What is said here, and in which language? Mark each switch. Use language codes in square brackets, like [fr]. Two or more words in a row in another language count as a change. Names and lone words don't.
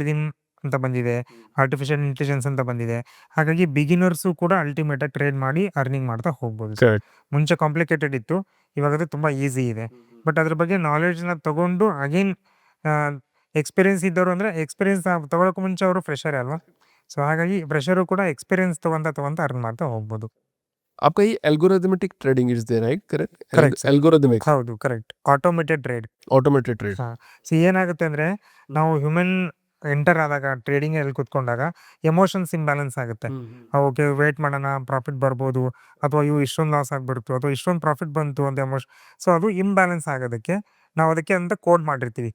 [kn] ಆಲ್ಗೊರಿದಮ್ ಅಂತ ಬಂದಿದೆ, [en] artificial intelligence [kn] ಅಂತ ಬಂದಿದೆ. ಹಾಗಾಗಿ ಬಿಗಿನರ್ಸು ಕೂಡ ಅಲ್ಟಿಮೇಟ್ ಆಗಿ ಟ್ರೇಡ್ ಮಾಡಿ ಅರ್ನಿಂಗ್ ಮಾಡ್ತಾ ಹೋಗ್ಬೋದು ಸರ್. ಕರೆಕ್ಟ್. ಮುಂಚೆ ಕಾಂಪ್ಲಿಕೇಟೆಡ್ ಇತ್ತು, ಇವಾಗ ಅದು ತುಂಬಾ ಈಸಿ ಇದೆ. ಬಟ್ ಅದ್ರ ಬಗ್ಗೆ ನಾಲೆಡ್ಜ್ನ ತಗೊಂಡು [en] again experience [kn] ಇದ್ದವರು ಅಂದ್ರೆ ಎಕ್ಸ್ಪೀರಿಯನ್ಸ್ ತಗೊಳಕ್ಕೂ ಮುಂಚೆ ಅವರು ಫ್ರೆಶರ್ ಅಲ್ವಾ, ಸೊ ಹಾಗಾಗಿ ಫ್ರೆಶರು ಕೂಡ ಎಕ್ಸ್ಪೀರಿಯನ್ಸ್ ತಗೊಂತ ಅರ್ನ್ ಮಾಡ್ತಾ ಹೋಗ್ಬೋದು. [hi] आपका ये [en] algorithmetic trading is there right? correct. Correct, sir. एल्गोरिथमिक [kn] ಹೌದು, ಕರೆಕ್ಟ್. [en] automated trade. automated trade. [kn] ಏನಾಗುತ್ತೆ ಅಂದ್ರೆ ನಾವು [en] human enter [kn] ಆದಾಗ ಟ್ರೇಡಿಂಗ್ ಅಲ್ಲಿ ಕುತ್ಕೊಂಡಾಗ [en] emotions imbalance [kn] ಆಗುತ್ತೆ. [en] okay, wait [kn] ಮಾಡೋಣ, ಪ್ರಾಫಿಟ್ ಬರ್ಬೋದು, ಅಥವಾ ಇವು ಇಷ್ಟೊಂದು ಲಾಸ್ ಆಗ್ಬಿಡ್ತು, ಅಥವಾ ಇಷ್ಟೊಂದು ಪ್ರಾಫಿಟ್ ಬಂತು ಅಂತ ಎಮೋಷನ್. ಸೊ ಅದು ಇಂಬ್ಯಾಲೆನ್ಸ್ ಆಗೋದಕ್ಕೆ ನಾವು ಅದಕ್ಕೆ ಅಂತ ಕೋಡ್ ಮಾಡಿರ್ತೀವಿ.